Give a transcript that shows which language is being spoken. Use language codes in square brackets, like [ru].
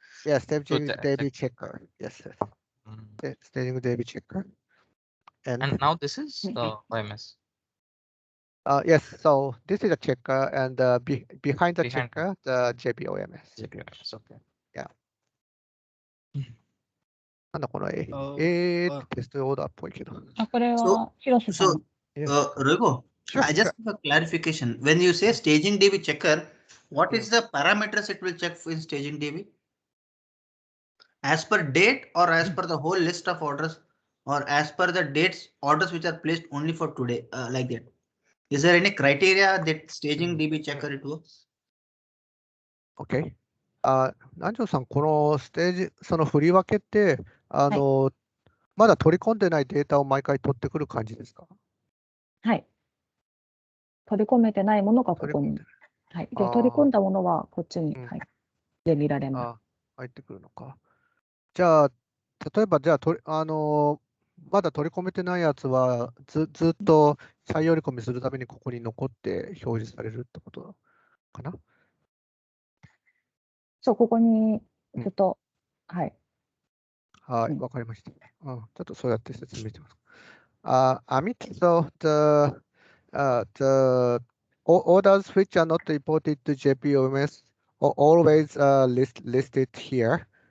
[en] Yes, staging DB checker. Yes, staging DB checker. And now this is OMS. Yes, so this is a checker, and behind the checker, the JP OMS. JP OMS, okay. Yeah. [ja] なんだこのテストオーダーっぽいけど。これは広瀬さん。 [en] Raghu, I just have a clarification. When you say staging DB checker, what is the parameters it will check in staging DB? As per date or as per the whole list of orders, or as per the dates orders which are placed only for today, like that? Is there any criteria that staging DB checker it works? OK。 [ja] 南條さん、このステージ、その振り分けって、まだ取り込んでないデータを毎回取ってくる感じですか？はい。取り込めてないものがここに。取り込んではい。で、取り込んだものはこっちに、うんはい。で見られます。入ってくるのか。じゃあ、例えば、じゃあ、まだ取り込めてないやつは、ずっと再読み込みするためにここに残って表示されるってことかな？そう、ここにずっと、はい。はい、うんわかりました。ちょっとそうやって説明してます。 [en] Amit, so the orders which are not imported to JP OMS are always listed here.